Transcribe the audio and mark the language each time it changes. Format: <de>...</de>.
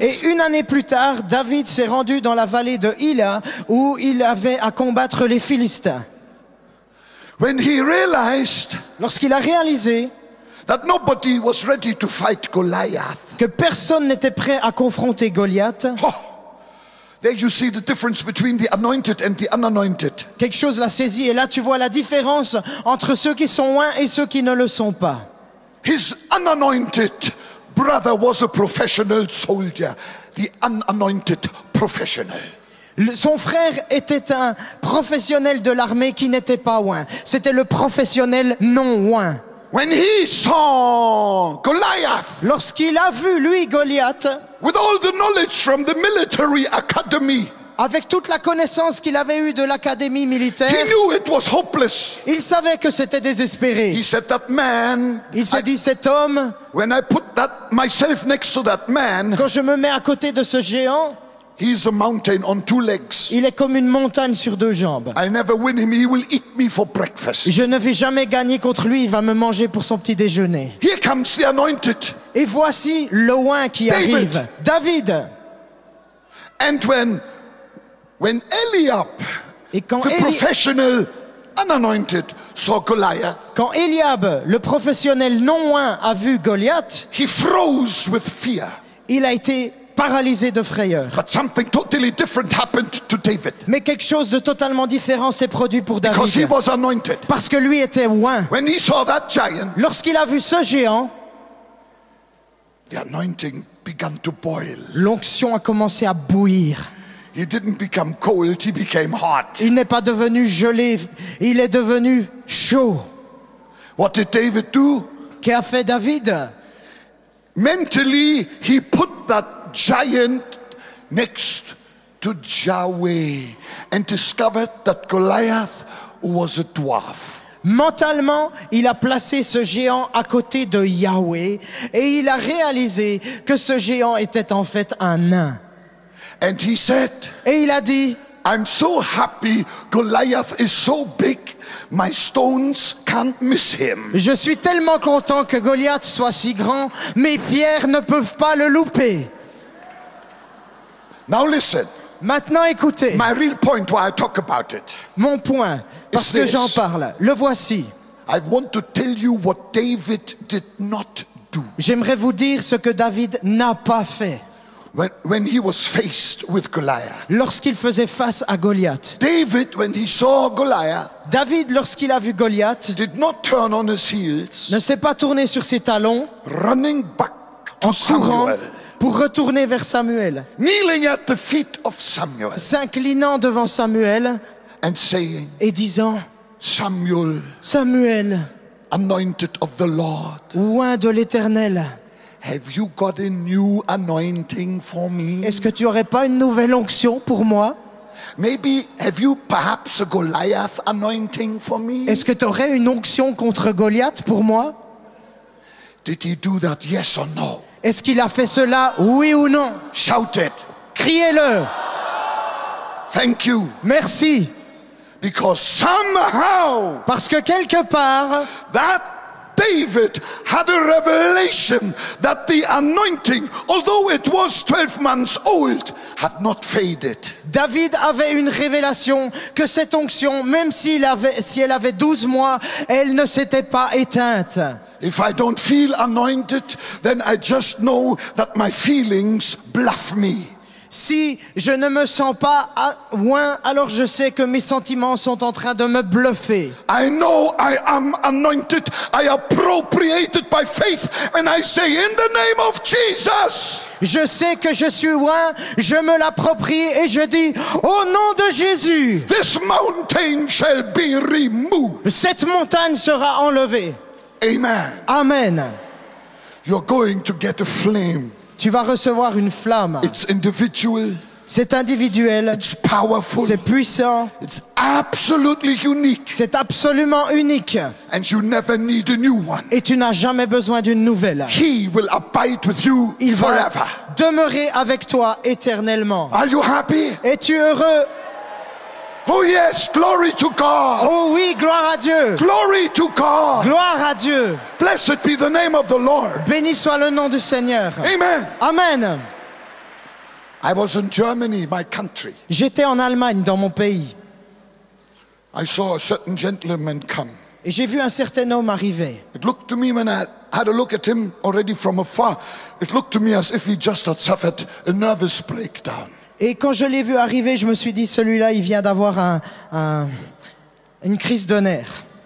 <fr>Et une année plus tard, David s'est rendu dans la vallée de Hila où il avait à combattre les Philistins.</fr> <en>When he realized</en> <fr>Lorsqu'il a réalisé</fr> <en>that nobody was ready to fight Goliath,</en> <fr>que personne n'était prêt à confronter Goliath,</fr> <en>there you see the difference between the anointed and the unanointed.</en> <fr>quelque chose l'a saisi. Et là, tu vois la différence entre ceux qui sont loin et ceux qui ne le sont pas.</fr> <en>His unanointed brother was a professional soldier, the unanointed professional.</en> <fr>Son frère était un professionnel de l'armée qui n'était pas loin. C'était le professionnel non loin.</fr> <en>When he saw Goliath,</en> <fr>Lorsqu'il a vu, lui, Goliath,</fr> <en>with all the knowledge from the military academy,</en> <fr>avec toute la connaissance qu'il avait eue de l'académie militaire,</fr> <en>he knew it was hopeless.</en> <fr>il savait que c'était désespéré.</fr> <en>He said, that man,</en> <fr>Il s'est dit, cet homme,</fr> <en>when I put myself next to that man,</en> <fr>quand je me mets à côté de ce géant,</fr> <en>he's a mountain on two legs.</en> <fr>il est comme une montagne sur deux jambes.</fr> <en>I'll never win him. He will eat me for breakfast.</en> <fr>Je ne vais jamais gagner contre lui, il va me manger pour son petit déjeuner.</fr> <en>Here comes the anointed.</en> <fr>Et voici le oint qui</fr> <en>David.</en> <fr>arrive. David.</fr> <en>And when Eliab,</en> <fr>Et quand,</fr> <en>the professional unanointed, saw Goliath,</en> <fr>quand Eliab, le professionnel non oint, a vu Goliath,</fr> <en>he froze with fear.</en> <fr>il a été paralysé de frayeur.</fr> <en>But something totally different happened to David.</en> <fr>Mais quelque chose de totalement différent s'est produit pour</fr> <en>Because he</en> <fr>David.</fr> <en>was anointed.</en> <fr>Parce que lui était oint.</fr> <en>When he saw that giant,</en> <fr>Lorsqu'il a vu ce géant,</fr> <en>the anointing began to boil.</en> <fr>l'onction a commencé à bouillir.</fr> <en>He didn't become cold, he became hot.</en> <fr>Il n'est pas devenu gelé, il est devenu chaud.</fr> <en>What did David do?</en> <fr>Qu'a fait David?</fr> <en>Mentally, he put that giant next to Yahweh and discovered that Goliath was a dwarf.</en> <fr>Mentalement, il a placé ce géant à côté de Yahweh et il a réalisé que ce géant était en fait un nain.</fr> <en>And he said,</en> <fr>Et il a dit,</fr> <en>I'm so happy Goliath is so big, my stones can't miss him.</en> <fr>je suis tellement content que Goliath soit si grand, mes pierres ne peuvent pas le louper.</fr> <en>Now listen,</en> <fr>Maintenant écoutez,</fr> <en>my real point why I talk about it.</en> <fr>mon point, parce que</fr> <en>this.</en> <fr>j'en parle, le voici.</fr> <en>I want to tell you what David did not do.</en> <fr>J'aimerais vous dire ce que David n'a pas fait</fr> <en>When he was faced with Goliath.</en> <fr>lorsqu'il faisait face à Goliath.</fr> <en>David, when he saw Goliath,</en> <fr>David, lorsqu'il a vu Goliath,</fr> <en>did not turn on his heels,</en> <fr>ne s'est pas tourné sur ses talons</fr> <en>running back to</en> <fr>en courant</fr> <en>Samuel,</en> <fr>pour retourner vers Samuel,</fr> <en>kneeling at the feet of Samuel</en> <fr>s'inclinant devant Samuel</fr> <en>and saying,</en> <fr>et disant,</fr> <en>Samuel,</en> <fr>Samuel,</fr> <en>anointed of the Lord,</en> <fr>oint de l'Éternel,</fr> <en>have you got a new anointing for me?</en> <fr>est-ce que tu aurais pas une nouvelle onction pour moi?</fr> <en>Maybe have you perhaps a Goliath anointing for me?</en> <fr>Est-ce que tu aurais une onction contre Goliath pour moi?</fr> <en>Did he do that? Yes or no?</en> <fr>Est-ce qu'il a fait cela, oui ou non?</fr> <en>Shout it.</en> <fr>Criez-le.</fr> <en>Thank you.</en> <fr>Merci.</fr> <en>Because somehow</en> <fr>Parce que quelque part,</fr> <en>that David had a revelation that the anointing, although it was 12 months old, had not faded.</en> <fr>David avait une révélation que cette onction, même si elle avait 12 mois, elle ne s'était pas éteinte.</fr> <en>If I don't feel anointed, then I just know that my feelings bluff me.</en> <fr>Si je ne me sens pas oint, alors je sais que mes sentiments sont en train de me bluffer.</fr> <en>I know I am anointed. I appropriated by faith and I say in the name of Jesus.</en> <fr>Je sais que je suis oint, je me l'approprie et je dis au nom de Jésus,</fr> <en>This mountain shall be removed.</en> <fr>cette montagne sera enlevée.</fr> <en>Amen.</en> <fr>Amen.</fr> <en>You're going to get a flame.</en> <fr>Tu vas recevoir une flamme.</fr> <en>It's individual.</en> <fr>C'est individuel,</fr> <en>It's powerful.</en> <fr>c'est puissant,</fr> <en>It's absolutely unique.</en> <fr>c'est absolument unique.</fr> <en>And you never need a new one.</en> <fr>Et tu n'as jamais besoin d'une nouvelle.</fr> <en>He will abide with you</en> <fr>Il va</fr> <en>forever.</en> <fr>demeurer avec toi éternellement.</fr> <en>Are you happy?</en> <fr>Es-tu heureux?</fr> <en>Oh yes, glory to God.</en> <fr>Oh oui, gloire à Dieu.</fr> <en>Glory to God.</en> <fr>Gloire à Dieu.</fr> <en>Blessed be the name of the Lord.</en> <fr>Béni soit le nom du Seigneur.</fr> <en>Amen.</en> <fr>Amen.</fr> <en>I was in Germany, my country.</en> <fr>J'étais en Allemagne, dans mon pays.</fr> <en>I saw a certain gentleman come.</en> <fr>Et j'ai vu un certain homme arriver.</fr> <en>It looked to me when I had a look at him already from afar. It looked to me as if he just had suffered a nervous breakdown.</en> <fr>Et quand je l'ai vu arriver, je me suis dit, celui-là, il vient d'avoir une crise de nerfs.</fr>